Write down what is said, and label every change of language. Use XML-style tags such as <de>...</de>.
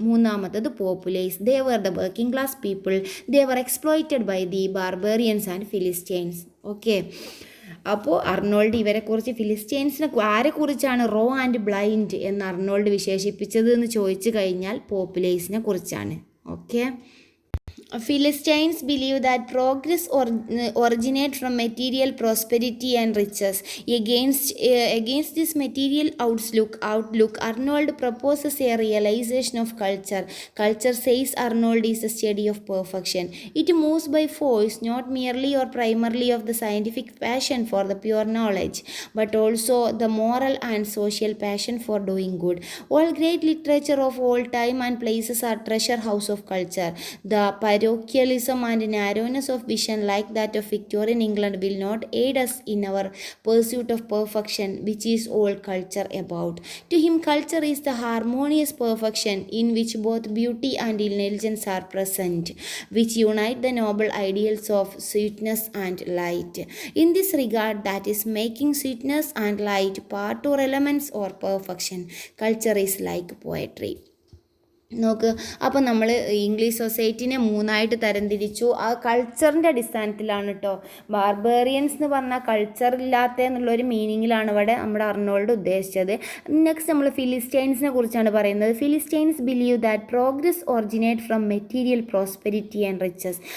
<ml>മൂന്നാമത്തത്</ml> <en>Populace. They were the working class people. They were exploited by the Barbarians and Philistines.</en> <ml>Okay, അപ്പോൾ Arnold ഇവരെക്കുറിച്ച് ഫിലിസ്റ്റൈൻസിനെ ആരെക്കുറിച്ചാണ്</ml> <en>raw and blind</en> <ml>എന്ന് Arnold വിശേഷിപ്പിച്ചത് എന്ന് ചോദിച്ചു കഴിഞ്ഞാൽ പോപ്പുലേസിനെ കുറിച്ചാണ്.</ml> <en>Okay, Philistines believe that progress originates from material prosperity and riches. Against this material outlook, Arnold proposes a realization of culture. Culture, says Arnold, is a study of perfection. It moves by force, not merely or primarily of the scientific passion for the pure knowledge, but also the moral and social passion for doing good. All great literature of all time and places are treasure house of culture. The parochialism and narrowness of vision like that of Victorian England will not aid us in our pursuit of perfection, which is all culture about. To him, culture is the harmonious perfection in which both beauty and intelligence are present, which unite the noble ideals of sweetness and light. In this regard, that is, making sweetness and light part or elements or perfection, culture is like poetry.</en> <ml>നോക്ക്, അപ്പം നമ്മൾ English സൊസൈറ്റിനെ മൂന്നായിട്ട് തരംതിരിച്ചു. ആ കൾച്ചറിൻ്റെ അടിസ്ഥാനത്തിലാണ് കേട്ടോ. Barbarians എന്ന് പറഞ്ഞാൽ culture ഇല്ലാത്ത എന്നുള്ളൊരു മീനിങ്ങിലാണ് ഇവിടെ നമ്മുടെ അർണോൾഡ് ഉദ്ദേശിച്ചത്.</ml> <en>next</en> <ml>നമ്മൾ ഫിലിസ്റ്റൈൻസിനെ കുറിച്ചാണ് പറയുന്നത്.</ml> <en>Philistines believe that progress originate from material prosperity and riches.</en>